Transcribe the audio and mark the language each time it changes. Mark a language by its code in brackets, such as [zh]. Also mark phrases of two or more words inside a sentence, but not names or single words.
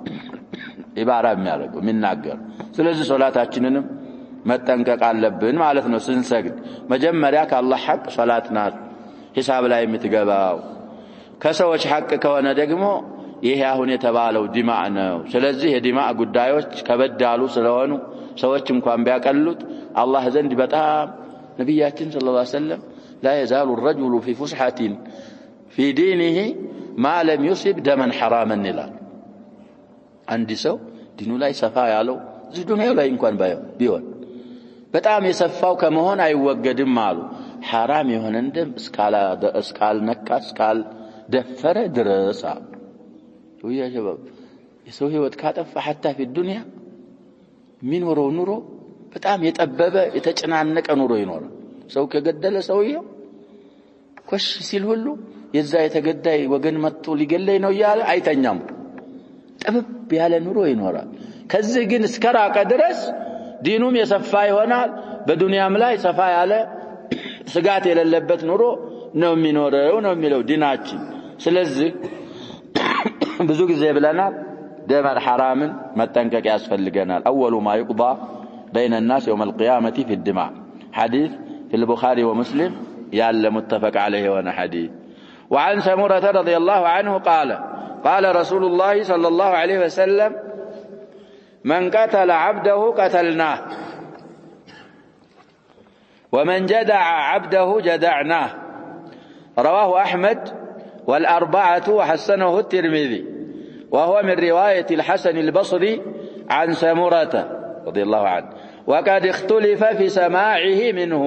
[am] ኢባራ የሚያደርገው የሚናገር። ስለዚህ ሶላታችንንም መጠንቀቅ አለብን ማለት ነው። ስንሰግድ መጀመሪያ ከአላህ ሐቅ ሶላት ናት ሂሳብ ላይ የምትገባው። ከሰዎች ሐቅ ከሆነ ደግሞ ይሄ አሁን የተባለው ዲማዕ ነው። ስለዚህ የዲማዕ ጉዳዮች ከበዳሉ ስለሆኑ ሰዎች እንኳን ቢያቀሉት አላህ ዘንድ በጣም ነብያችን [ar] صلى الله عليه وسلم لا يزال الرجل في فسحة في دينه ما لم يصب دما حراما [am] ይላል። አንድ ሰው ዲኑ ላይ ሰፋ ያለው እዚህ ዱንያው ላይ እንኳን ቢሆን በጣም የሰፋው ከመሆን አይወገድም አሉ። حرام የሆነ ደም እስካልነካ እስካልደፈረ ድረስ [ar] ويا شباب [am] የሰው ህይወት ካጠፋ [ar] حتى في الدنيا [am] የሚኖረው ኑሮ በጣም የጠበበ የተጨናነቀ ኑሮ ይኖራል። ሰው ከገደለ ሰውየው ኮሽ ሲል ሁሉ የዛ የተገዳይ ወገን መጥቶ ሊገለይ ነው ያለ አይተኛም። ጠበብ ያለ ኑሮ ይኖራል። ከዚህ ግን እስከራቀ ድረስ ዲኑም የሰፋ ይሆናል። በዱንያም ላይ ሰፋ ያለ ስጋት የሌለበት ኑሮ ነው የሚኖረው ነው የሚለው ዲናችን። ስለዚህ ብዙ ጊዜ ብለናል ደም حرامን መጠንቀቅ ያስፈልገናል። [ar] اول ما يقضى بين الناس يوم القيامه في الدماء حديث في البخاري ومسلم يال متفق عليه وانا حديث. وعن سمرة رضي الله عنه قال رسول الله صلى الله عليه وسلم من قتل عبده قتلناه ومن جدع عبده جدعناه رواه أحمد والأربعة وحسنه الترمذي وهو من رواية الحسن البصري عن سمرة رضي الله عنه وقد اختلف في سماعه منه.